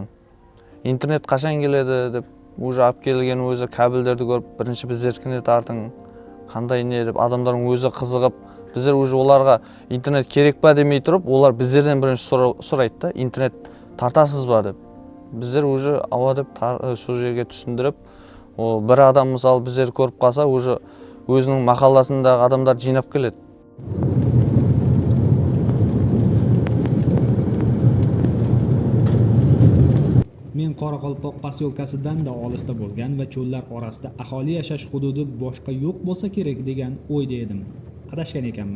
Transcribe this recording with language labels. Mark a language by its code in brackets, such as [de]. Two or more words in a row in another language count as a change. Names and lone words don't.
[kk] Интернет қашан келеді деп уже алып келген өзі кабельдерді көріп бірінші біздеркіне тартың қандай не деп адамдардың өзі қызығып, біздер уже оларға интернет керек па демей тұрып, олар біздерден бірінші сұрайды да, интернет тартасыз ба деп. Біздер уже ауа деп сол жерге түсіндіріп, бір адам мысалы біздер көріп қалса, уже өзінің мақаласындағы адамдар жинап келеді. [uz] Men Qoraqalpoq posyolkasidan da olisda bo'lgan va cho'llar orasida aholi yashash hududi boshqa yo'q bo'lsa kerak degan o'yda edim. Adashgan ekanman.